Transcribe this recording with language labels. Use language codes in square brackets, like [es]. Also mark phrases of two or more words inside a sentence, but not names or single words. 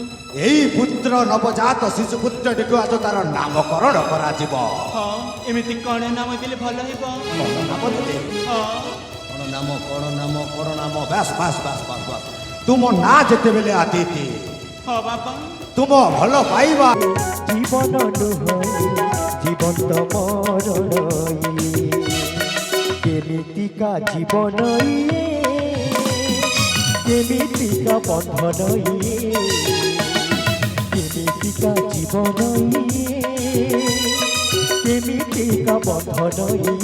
[or] ଏଇ ପୁତ୍ର ନବଜାତ ଶିଶୁ ପୁତ୍ରଟିକୁ ଆଜି ତାର ନାମକରଣ କରାଯିବ ହଁ ଏମିତି କ'ଣ ନାମ ଦେଲେ ଭଲ ହେବ କଣ ନାମ ଦେବେ ହଁ କଣ ନାମ ବାସ୍ ବାସ୍ ବାସ୍ ବାସ୍ ବାସ୍ ତୁମ ନାଁ ଯେତେବେଳେ ଆଦିତି ହଁ ବାବା ତୁମ ଭଲ ପାଇବା ଜୀବନ ନୁହଁ ଜୀବନ୍ତ ମରଣ କେମିତିକା ଜୀବନ କେମିତିକା ବନ୍ଧନ କେମିତିକା ଜୀବନ କେମିତିକା ବନ୍ଧନ